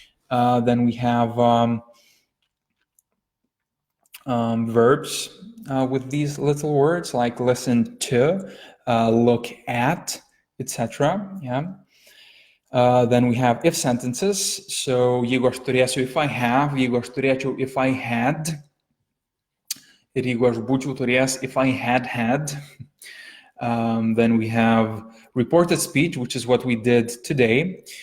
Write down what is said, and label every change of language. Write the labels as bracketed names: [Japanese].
[English] Then we have verbs with these little words like listen to, look at, etc. Yeah. Then we have if sentences. [Lithuanian] So jeigu aš turėsiu [English] if I have, [Lithuanian] jeigu aš turėčiau [English] if I had, [Lithuanian] ir jeigu aš būčiau turėjęs [English] if I had. Then we have reported speech, which is what we did today.